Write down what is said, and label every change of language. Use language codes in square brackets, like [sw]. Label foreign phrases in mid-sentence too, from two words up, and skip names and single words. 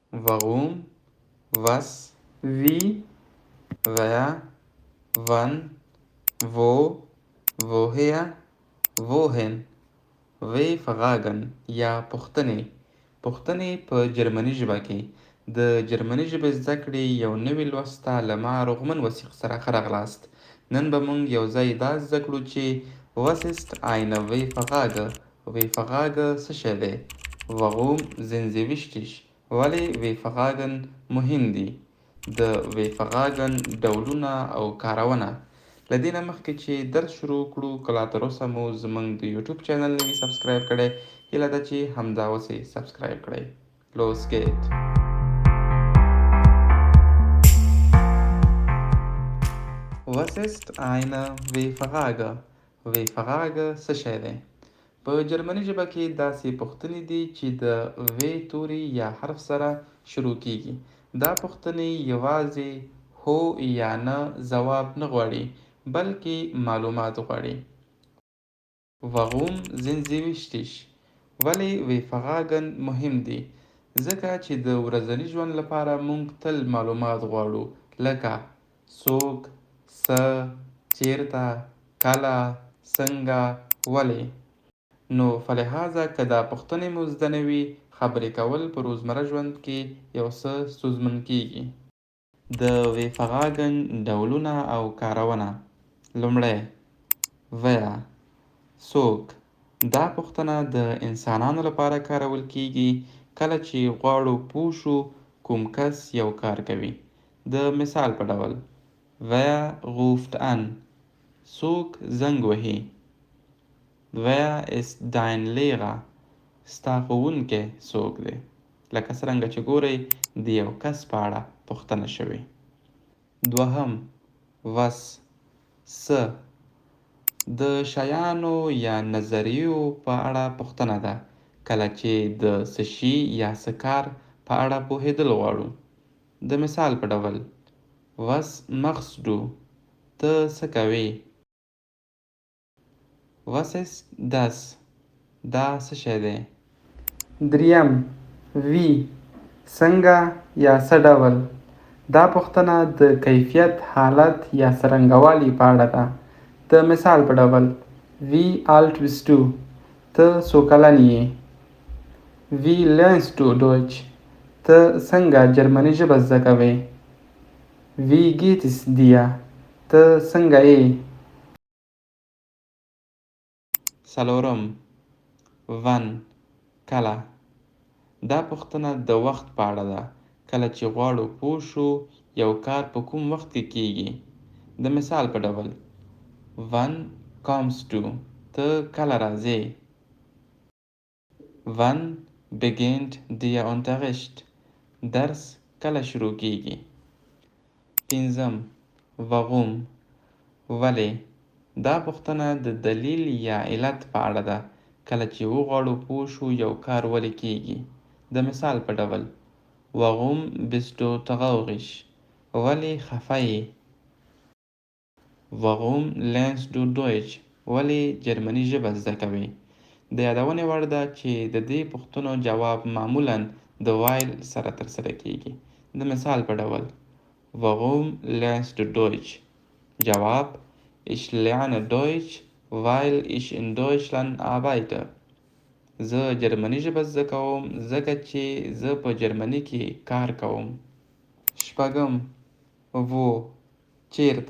[de] warum, was, wie, wer, wann, wo, woher, wohin. [ps] وی فغاګن یا پوښتنې. پوښتنې په جرمني ژبه کې د جرمني ژبې زده کړې یو نوي لوست ته له ما روغمن وثیق سره ښه راغلاست. نن به موږ یو ځای دا زده کړو چې [de] was ist eine [ps] ویفغاګه. ویفغاګه څه شی دی؟ [de] warum sind sie wichtig. [ps] ولې ویفغاګن مهم دي؟ د ویفغاګن ډولونه او کارونه. له دې نه مخکې چې درس شروع کړو که لا تر اوسه مو زموږ د یوټیوب چینل نه وي سبسکرایب کړی، هیله ده چې همدا اوس یې سبسکرایب کړئ. [de] Los geht! Was ist eine ویفغاګه؟ [ps] ویفغاګه څه شی دی؟ په جرمني ژبه کې داسې پوښتنې دي چې د وی توري یا حرف سره شروع کیږي. دا پوښتنې یوازې هو یا نه ځواب نه غواړي بلکې معلومات غواړي. [de] warum sind sie wichtig. [ps] ولې ویفغاګن مهم دي؟ ځکه چې د ورځني ژوند لپاره موږ تل معلومات غواړو، لکه څوک، څه، چیرته، کله، څنګه، ولې. نو فلهذا که دا پوښتنې مو زده نه وي، خبرې کول په روزمره ژوند کې یو څه ستونزمن کیږي. د ویفغاګن ډولونه او کارونه. لومړی wer. څوک. دا پوښتنه د انسانانو لپاره کارول کیږي کله چې غواړو پوه شو کوم کس یو کار کوي. د مثال په ډول [de] wer ruft an. [ps] څوک زنګ وهي. [de] wer ist dein Lehrer. [ps] ستا ښوونکی څوک دی؟ لکه څرنګه چې ګورئ د یو کس په اړه پوښتنه شوې. دوهم was. څه. د شیانو یا نظریو په اړه پوښتنه ده، کله چې د څه شي یا څه کار په اړه پوهېدل غواړو. د مثال په ډول [de] was machst du. [ps] ته څه کوې. [de] was ist das. [ps] دا څه شی دی. دریم wie. څنګه یا څه ډول. دا پوښتنه د کیفیت، حالت یا څرنګوالي په اړه ده. د مثال په ډول [de] wie alt bist du. [ps] ته څو کلن یې. [de] wie lernst du Deutsch. [ps] ته څنګه جرمني ژبه زده کوې. [de] wie geht es dir. [ps] ته څنګه یې. څلورم wann. کله. دا پوښتنه د وخت په اړه ده، کله چې غواړو پوه شو یو کار په کوم وخت کې کیږي. د مثال په ډول [de] wann kommst du. [ps] ته کله راځې. [de] wann beginnt der Unterricht. [ps] درس کله شروع کیږي. پنځم warum. ولې. دا پوښتنه د دلیل یا علت په اړه ده، کله چې وغواړو پوه شو یو کار ولې کیږي. د مثال په ډول [de] warum bist du traurig. [ps] ولې خفه یې. [de] warum lernst du Deutsch. [ps] ولې جرمني ژبه زده کوې. د یادونې وړ ده چې د دې پوښتنو جواب معمولاً د وایل سره ترسره کیږي. د مثال په ډول [de] warum lernst du Deutsch. جواب ich lerne Deutsch weil ich in Deutschland arbeite. [ps] زه جرمني ژبه زده کوم ځکه چې زه په جرمني کې کار کوم. شپږم wo. چیرته.